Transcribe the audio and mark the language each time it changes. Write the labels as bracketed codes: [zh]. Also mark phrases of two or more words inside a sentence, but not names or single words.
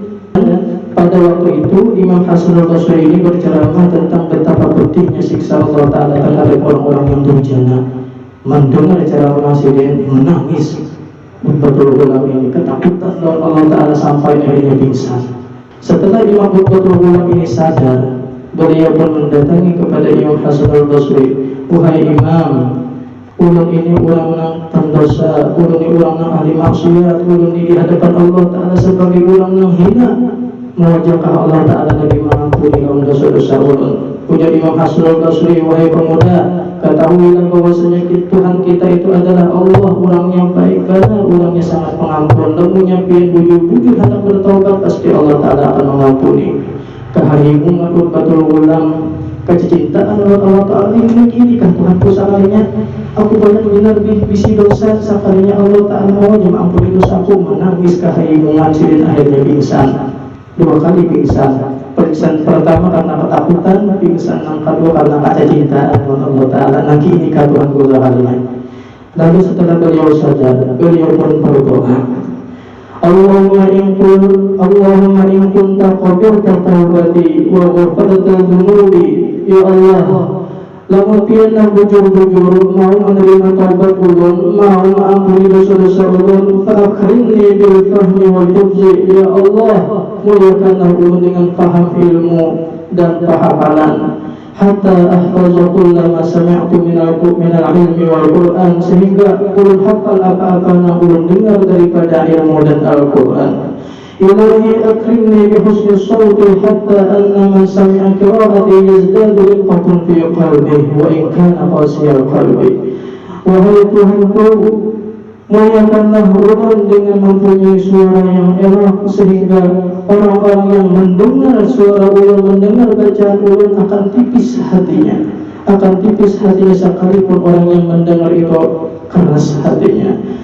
[bjn] Pada waktu itu Imam Hasan Al-Basri ini berceramah tentang betapa pedihnya siksa Allah Ta'ala terhadap orang-orang yang durjana. Mendengar ceramah dia menangis. Betul Ghulam ini ketakutan lawan Allah Ta'ala sampai akhirnya pingsan. Setelah Imam Utbatul Ghulam ini sadar, beliau pun mendatangi kepada Imam Hasan Al-Basri, wahai Imam, ulun ini orang yang pendosa, ulun ini orang yang ahli maksiat, ulun ini di hadapan Allah Ta'ala sebagai orang yang hina. Mewajahkah Allah Ta'ala lagi mengampuni kaum dosa-dosa ulun? Ujar Imam Hasan Al-Basri, wahai pemuda, ketahuilah bahwasanya Tuhan kita itu adalah Allah, orangnya baik benar, orangnya sangat pengampun. Lamunnya pian bujur-bujur hendak bertaubat, pasti Allah Ta'ala akan mengampuni. Kehayimu Utbatul Ghulam, kecintaan Allah Ta'ala ini kan Tuhanku sekalinya. Aku banyak benar bisi dosa, sekalinya Allah Ta'ala mau mengampuni dosaku. Menangis kehayimu ngacirin, akhirnya pingsan. 2 kali pingsan. Pingsan pertama karena ketakutan, pingsan yang kedua karena kecintaan Allah Ta'ala. Nanti ini Tuhan sekalinya. Lalu setelah beliau sadar, beliau pun berdoa, [ar] اللهم إن كنت قبلت توبتي وغفرت ذنوبي. يا الله, [bjn] lamun pianna bujur-bujur mau menerima taubat ulun, mau mengampuni dosa-dosa ulun, [ar] فأكرمني بالفهم والحفظ. يا الله, [bjn] muliakanlah ulun dengan paham ilmu dan pahaman, [ar] حتى أحفظ كلما سمعت من العلم والقرآن, [bjn] sehingga ulun hafal apa-apa yang ulun dengar daripada ilmu dan Al-Qur'an. [ar] إلهي أكرمني بحسن صوتي حتى أن من سمع قراءتي يزداد رقة في قلبه وإن كان قاسي القلب. [bjn] Wahai Tuhanku, muliakanlah ulun dengan mempunyai suara yang elok, sehingga orang-orang yang mendengar suara ulun, mendengar bacaan ulun akan tipis hatinya, sekalipun orang yang mendengar itu keras hatinya.